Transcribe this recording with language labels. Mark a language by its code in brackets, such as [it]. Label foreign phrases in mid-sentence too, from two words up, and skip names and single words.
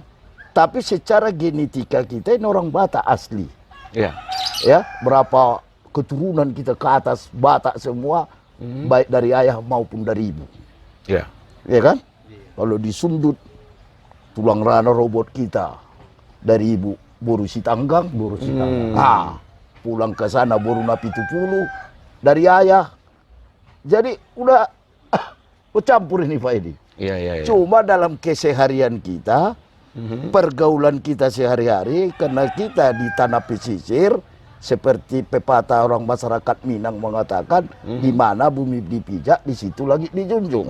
[id] Tapi secara genetika kita ini orang Batak asli. Ya. Ya, berapa keturunan kita ke atas Batak semua, baik dari ayah maupun dari ibu. Ya. Ya kan? Kalau disundut tulang rana robot kita dari ibu boru sitanggang. Pulang ke sana boru napi tupulu dari ayah. Jadi udah bercampur ini Pak Edi. Iya. Cuma dalam keseharian kita, pergaulan kita sehari-hari, karena kita di tanah pesisir, seperti pepatah orang masyarakat Minang mengatakan, di mana bumi dipijak, di situ lagi dijunjung.